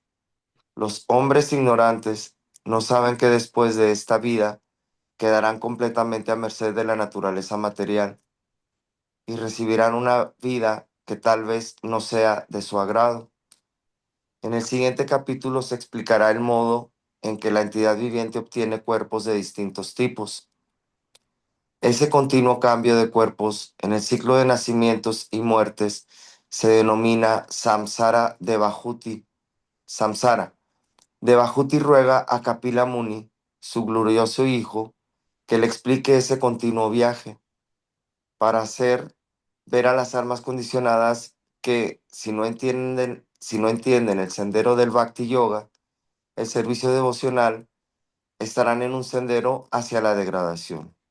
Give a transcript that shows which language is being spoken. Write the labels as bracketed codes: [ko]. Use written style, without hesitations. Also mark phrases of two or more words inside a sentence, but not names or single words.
[es] Los hombres ignorantes no saben que después de esta vida quedarán completamente a merced de la naturaleza material y recibirán una vida que tal vez no sea de su agrado. En el siguiente capítulo se explicará el modo en que la entidad viviente obtiene cuerpos de distintos tipos. Ese continuo cambio de cuerpos en el ciclo de nacimientos y muertes se denomina samsara devahuti. Samsara. Devahuti ruega a Kapila Muni, su glorioso hijo, que le explique ese continuo viaje para hacer ver a las almas condicionadas que si no entienden el sendero del Bhakti Yoga, el servicio devocional, estarán en un sendero hacia la degradación.